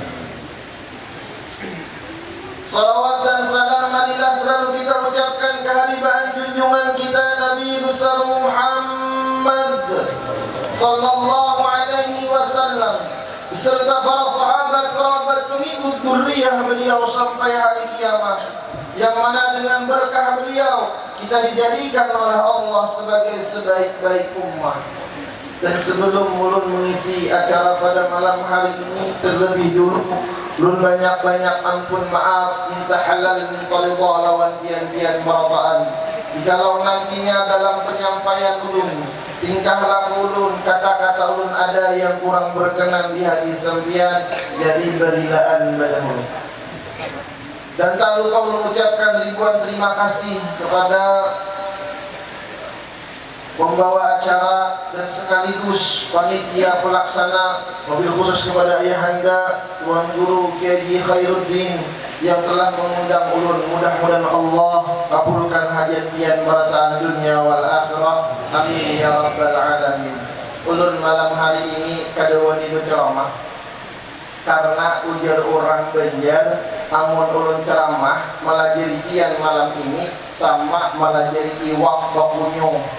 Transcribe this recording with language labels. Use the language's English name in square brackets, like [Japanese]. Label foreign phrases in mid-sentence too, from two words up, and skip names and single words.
[Indonesian] Salawat dan salam marilah selalu kita ucapkan kehadiran junjungan kita Nabi besar Muhammad [Arabic] صلى الله عليه وسلم [Indonesian] beserta para sahabat, kerabat, pengikut dzurriyyah beliau sampai hari kiamat, yang mana dengan berkah beliau kita dijadikan oleh Allah sebagai sebaik-baik ummah. [Banjar] Dan sebelum ulun mengisi acara pada malam hari ini, terlebih dulu ulun banyak-banyak ampun maaf, minta halal, minta ridha lawan pian-pian merataan. Jikalau nantinya dalam penyampaian ulun, tingkah laku ulun, kata-kata ulun ada yang kurang berkenan di hati sampean, jadi berilaan padamu. [Indonesian] Dan tak lupa ulun ucapkan ribuan terima kasih kepada pembawa acara dan sekaligus panitia pelaksana, mobil khusus kepada ayahanda Tuan Guru Kiai Khairuddin yang telah mengundang ulun. [Banjar] Mudah-mudahan Allah kabulkan hajat pian merataan [Arabic] الدنيا والآخرة, آمين يا رب العالمين. [Banjar] Ulun malam hari ini kadawani ceramah karena ujar orang Banjar, amun ulun ceramah malah jadi pian malam ini sama malah jadi iwak bakunyo.